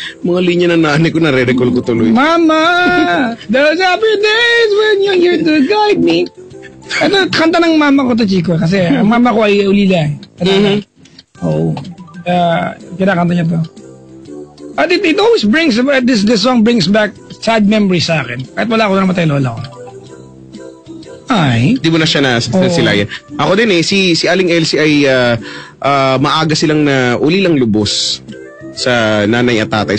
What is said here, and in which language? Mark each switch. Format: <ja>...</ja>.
<tl>Mga linya ng nanay ko, nare-recall ko tuloy.</tl> <en>Mama, those happy days when you're here to guide me.</en> <tl>Ito, kanta ng mama ko to, Chico. Kasi ang mama ko ay ulila. Oo. Kinakanta niya to.</tl> <en>At it always brings, this song brings back sad memories</en> <tl>sa akin. Kahit wala ko na namatay lola ko. Ay. Di mo na siya nasilayan. Ako din si Aling Elsie ay maaga silang na ulilang lubos sa nanay at tatay.</tl>